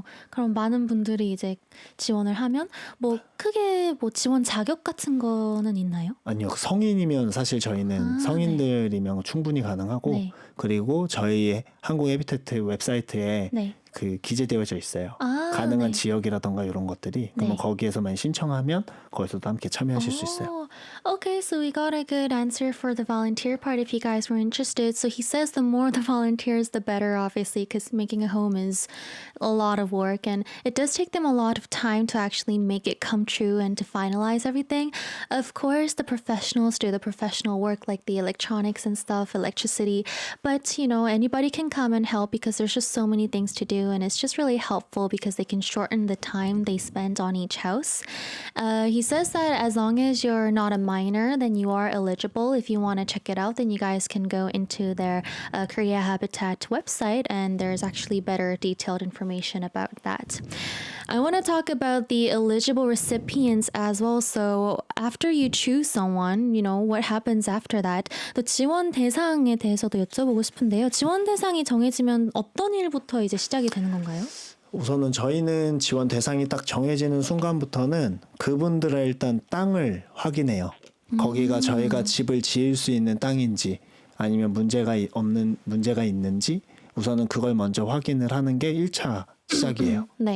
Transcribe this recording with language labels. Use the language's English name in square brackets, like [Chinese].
[Korean] 그럼 많은 분들이 이제 지원을 하면 뭐 크게 뭐 지원 자격 같은 거는 있나요? 아니요. 성인이면 사실 저희는 아, 성인들이면 충분히 가능하고 네. 그리고 저희 한국 해비테트 웹사이트에 네. 그 기재되어져 있어요. 아, 가능한 네. 지역이라던가 이런 것들이 그러면 네. 거기에서만 신청하면 거기서도 함께 참여하실 수 있어요. [English] Okay, so we got a good answer for the volunteer part if you guys were interested. So he says the more the volunteers, the better, obviously, because making a home is a lot of work and it does take them a lot of time to actually make it come true and to finalize everything. Of course, the professionals do the professional work like the electronics and stuff, electricity, but you know, anybody can come and help because there's just so many things to do and it's just really helpful because they can shorten the time they spend on each house. He says that as long as you're not a minor, then you are eligible. If you want to check it out, then you guys can go into their Korea Habitat website and there's actually better detailed information about that. I want to talk about the eligible recipients as well. So after you choose someone, you know, what happens after that? [Korean] 또 지원 대상에 대해서도 여쭤보고 싶은데요. 지원 대상이 정해지면 어떤 일부터 이제 시작이 되는 건가요? 우선은 저희는 지원 대상이 딱 정해지는 순간부터는 그분들의 일단 땅을 확인해요. 거기가 저희가 집을 지을 수 있는 땅인지 아니면 문제가 있는지 우선은 그걸 먼저 확인을 하는 게 1차 시작이에요.